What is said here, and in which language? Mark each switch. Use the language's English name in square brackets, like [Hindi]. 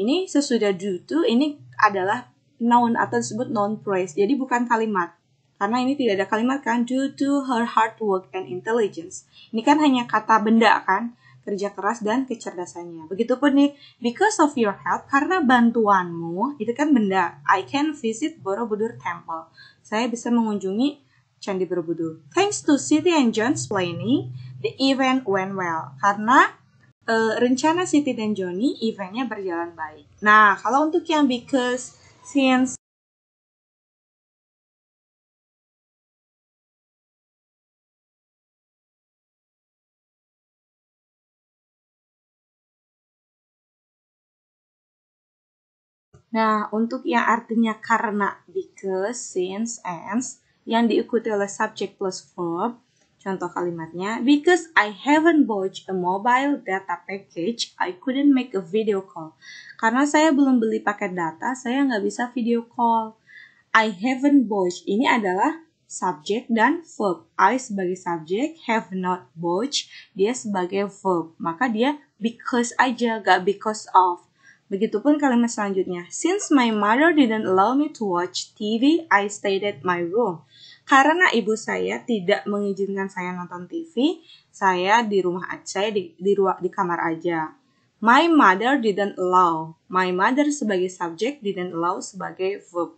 [Indonesian] Ini sesudah due to, ini adalah noun atau disebut noun phrase. Jadi bukan kalimat. Karena ini tidak ada kalimat kan, [English] due to her hard work and intelligence. [Indonesian] Ini kan hanya kata benda kan, kerja keras dan kecerdasannya. Begitupun nih, [English] because of your help, [Indonesian] karena bantuanmu, itu kan benda. [English] I can visit Borobudur Temple. [Indonesian] Saya bisa mengunjungi Candi Borobudur. [English] Thanks to Siti and John's planning, the event went well. [Indonesian] Karena rencana Siti dan Johnny, eventnya berjalan baik. Nah, kalau untuk yang because, since, nah, untuk yang artinya karena, [English] because, since, and, [Indonesian] yang diikuti oleh subject plus verb, contoh kalimatnya, [English] because I haven't bought a mobile data package, I couldn't make a video call. [Indonesian] Karena saya belum beli paket data, saya nggak bisa video call. [English] I haven't bought, [Indonesian] ini adalah subject dan verb. I sebagai subject, [English] have not bought, [Indonesian] dia sebagai verb. Maka dia because aja, gak because of. Begitupun kalimat selanjutnya. [English] Since my mother didn't allow me to watch TV, I stayed at my room. [Indonesian] Karena ibu saya tidak mengizinkan saya nonton TV, saya di rumah saya di kamar aja. [English] My mother didn't allow. My mother [Indonesian] sebagai subjek, [English] didn't allow [Indonesian] sebagai verb.